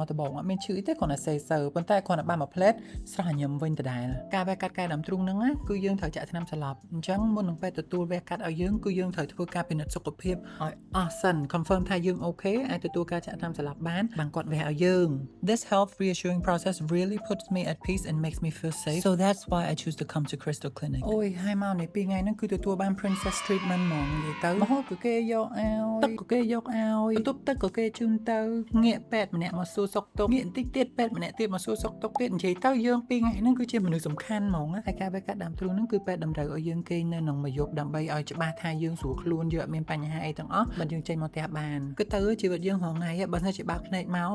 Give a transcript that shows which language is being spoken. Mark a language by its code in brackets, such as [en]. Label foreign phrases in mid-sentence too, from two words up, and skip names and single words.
[km] តបងអត់មានឈឺអីទេគ្រាន់តែសេសើប៉ុន្តែគ្រាន់តែបានមកផ្លែតស្រស់ញឹមវិញដដែលការវះកាត់កែដើមទ្រូងហ្នឹងគឺយើងត្រូវចាក់ថ្នាំស្លាប់អញ្ចឹងមុននឹងពេទ្យទទួលវះកាត់ឲ្យយើងគឺយើងត្រូវធ្វើការពិនិត្យសុខភាពឲ្យអស់សិន confirm ថាយើងអូខេអាចទទួលការចាក់ថ្នាំស្លាប់បានគាត់វះឲ្យយើង [en] This health reassuring process really puts me at peace and makes me feel safe so that's why I choose to come to Crystal Clinic [km] អូយហើយមកនេះ2ថ្ងៃហ្នឹងគឺទទួលបាន [en] princess treatment [km] ហ្មងនិយាយទៅមកក៏គេយកឲ្យទឹកក៏គេ យកឲ្យបន្ទប់ទឹកក៏គេជូនទៅងាកពេទ្យម្នាក់មកសួរសុខទុក្ខងាកបន្តិចទៀតពេទ្យម្នាក់ទៀតមកសួរសុខទុក្ខទៀតនិយាយទៅយើង2ថ្ងៃហ្នឹងគឺជាមនុស្សសំខាន់ហ្មងហើយការវះកាត់ដើមទ្រូងហ្នឹងគឺពេទ្យតម្រូវឲ្យយើងគេងនៅក្នុងមួយយប់ដើម្បីឲ្យច្បាស់ថាយើងស្រួលខ្លួនយើងអត់មានបញ្ហាអីទាំងអស់បើយើងចេញមកផ្ទះបានគឺទៅជីវិតយើងរងថ្ងៃបើថាជាបាក់ភ្នែកមក